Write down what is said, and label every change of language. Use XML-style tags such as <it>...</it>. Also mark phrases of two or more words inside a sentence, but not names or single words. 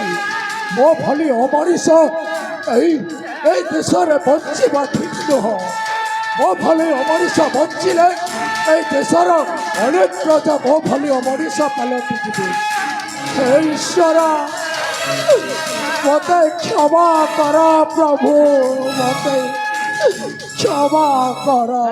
<or>ମୋ ଭଳି ଅମଣିଷ ଏଇ ଦେଶରେ ବଞ୍ଚିବା ଠିକ ନୁହଁ। ମୋ ଭଳି ଅମଣିଷ ବଞ୍ଚିଲେ ଏଇ ଦେଶର ଅନେକ ପ୍ରଜା ମୋ ଭଳି ଅମଣିଷ ପାଲଟିଯିବେ। ହେ ଈଶ୍ୱର ମୋତେ କ୍ଷମା କର ପ୍ରଭୁ ମୋତେ କ୍ଷମା କର।</or>